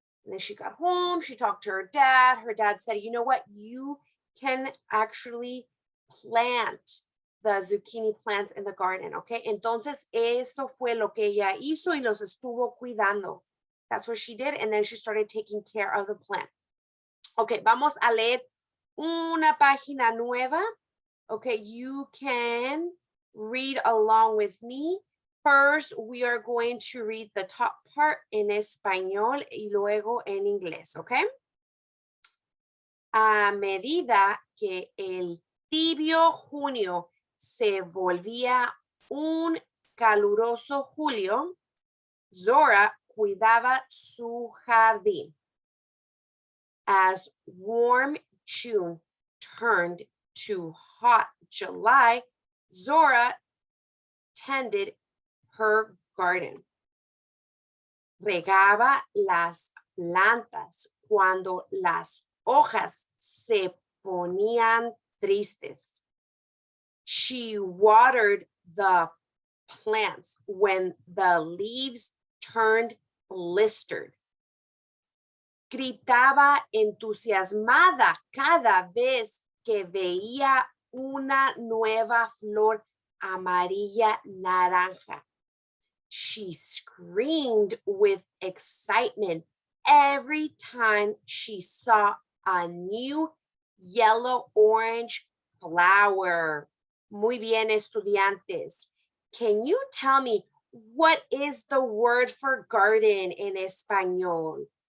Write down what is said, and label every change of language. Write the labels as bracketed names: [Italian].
[English] And then she got home, she talked to her dad. Her dad said, you know what? You can actually plant the zucchini plants in the garden, okay? [Spanish] Entonces, eso fue lo que ella hizo y los estuvo cuidando. [English] That's what she did. And then she started taking care of the plant. [Spanish] Okay, vamos a leer una página nueva. [English] Okay, you can read along with me. First, we are going to read the top part [Spanish] en español y luego en inglés, [English] okay? [Spanish] A medida que el tibio junio se volvía un caluroso julio, Zora cuidaba su jardín. [English] As warm June turned to hot July, Zora tended her garden. [Spanish] Regaba las plantas cuando las hojas se ponían tristes. [English] She watered the plants when the leaves turned blistered. [Spanish] Gritaba entusiasmada cada vez que veía una nueva flor amarilla naranja. [English] She screamed with excitement every time she saw a new yellow-orange flower. [Spanish] Muy bien, estudiantes. [English] Can you tell me what is the word for garden in español?